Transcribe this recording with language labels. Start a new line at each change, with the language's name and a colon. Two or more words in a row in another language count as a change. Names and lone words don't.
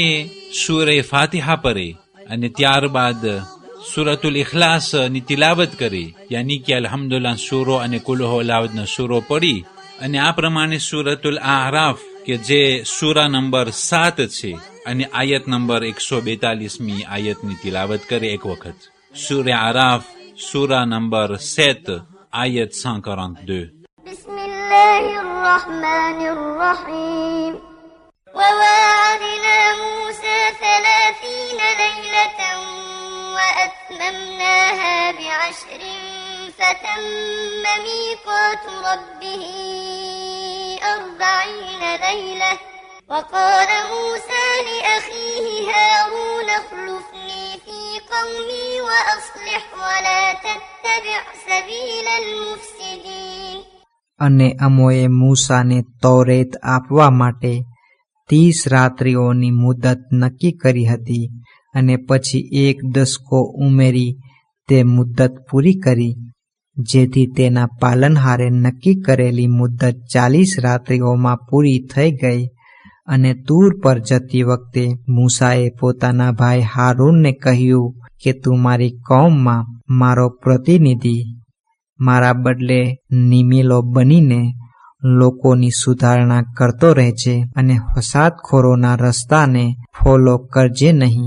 Gujarati: સૂરે ફાતિહા પઢે અને ત્યારબાદ સૂરતુલ ઇખલાસ ની તિલાવત કરી યાની કે અલ્હમ્દુલિલ્લાહ સૂરો અને કુલ હુવલ્લાહુનો સૂરો પડી અને આ પ્રમાણે સૂરતુલ આરાફ કે જે સૂરા નંબર 7 છે અને આયત નંબર 142મી આયતની તિલાવત કરે એક વખત સૂરે આરાફ સૂરા નંબર 7 આયત 142
Arabic: بسم الله الرحمن الرحيم وواعدنا موسى 30 ليلة وأتممناها ب10 فتم ميقات ربه 40 ليلة وقال موسى لأخيه هارون اخلفني في قومي وأصلح ولا تتبع سبيل المفسدين
Gujarati: અને અમોએ મૂસાને તૌરેત આપવા માટે 30 રાત્રિઓની મુદત નક્કી કરી હતી અને પછી 1 દસકો ઉમેરી તે મુદત પૂરી કરી જેથી તેના પાલનહારે નક્કી કરેલી મુદત 40 રાત્રિઓમાં પૂરી થઈ ગઈ અને તૂર પર જતી વખતે મૂસાએ પોતાના ભાઈ હારૂનને કહ્યું કે તું મારી કૌમમાં મારો પ્રતિનિધિ મારા બદલે નિમિલો બનીને લોકોની સુધારણા કરતો રહેજે અને ફસાદખોરોના રસ્તાને ફોલો કરજે નહીં